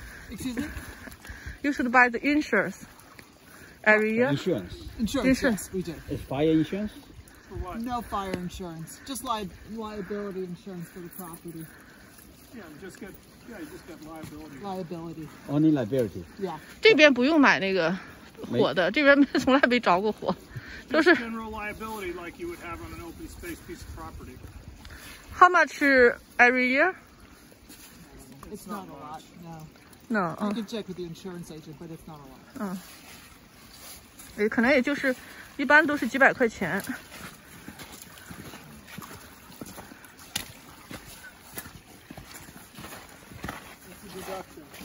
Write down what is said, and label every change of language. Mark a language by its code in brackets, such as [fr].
[en] Excuse me? You should buy the insurance every year. Insurance. Insurance, yes, we did. It's fire insurance. For what? No fire insurance, just liability insurance for the property. Yeah, you just get liability. Liability, Only liability. yeah. [zh] 这边不用买那个火的，这边从来没着过火，都是 [en] General liability like you would have on an open space piece of property. How much every year? It's not a lot, no. No, You can check with the insurance agent, but it's not a lot. [zh] 可能也就是一般都是几百块钱。 [en] It's a deduction.